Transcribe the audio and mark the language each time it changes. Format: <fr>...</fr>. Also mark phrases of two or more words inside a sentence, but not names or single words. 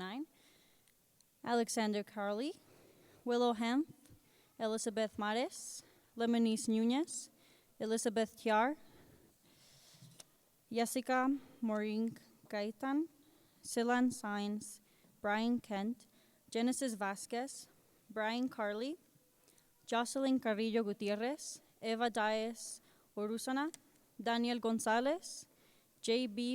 <en>Alexander Carley, Willow Hemp, Elizabeth Mares, Lemonice Nunez, Elizabeth Tiar, Jessica Maureen Gaitan, Silan Sainz, Brian Kent, Genesis Vasquez, Brian Carley, Jocelyn Carrillo Gutierrez, Eva Diaz Orusana, Daniel Gonzalez, J.B.</en>